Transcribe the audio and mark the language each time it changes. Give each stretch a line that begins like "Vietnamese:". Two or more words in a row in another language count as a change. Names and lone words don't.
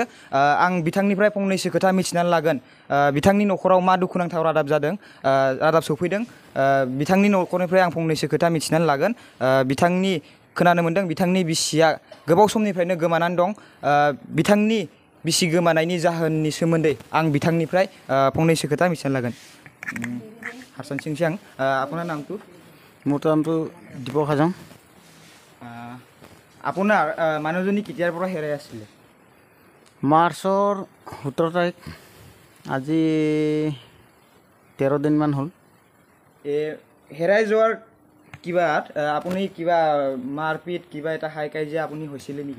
Bodo: आं बिथांनिफ्राय फंनैसो खोथा मिथिनानै लागोन बिथांनि न'खराव मा दुखुनांथाव रादाब जादों, रादाब सौफैदों, बिथांनि न'खरनिफ्राय आं फंनैसो खोथा मिथिनानै लागोन। बिथांनि खोनानो मोन्दों बिथांनि बिसिया गोबाव समनिफ्रायनो गोमानानै दं। बिथांनि बिसि गोमानायनि जाहोननि सोमोन्दै आं बिथांनिफ्राय फंनैसो खोथा मिथिनानै लागोन। हारसानसिंसै आं।
Assamese: আপোনাৰ নামটো? মোৰ নামটো দীপক হাজং। আপোনাৰ মানুহজনী কেতিয়াৰ পৰা হেৰাই আছিলে? মাৰ্চৰ 17 তাৰিখ, আজি 13 দিনমান হ'ল। হেৰাই যোৱাৰ কিবা আপুনি কিবা মাৰপিট কিবা এটা হাই কাজিয়া আপুনি হৈছিলে নেকি?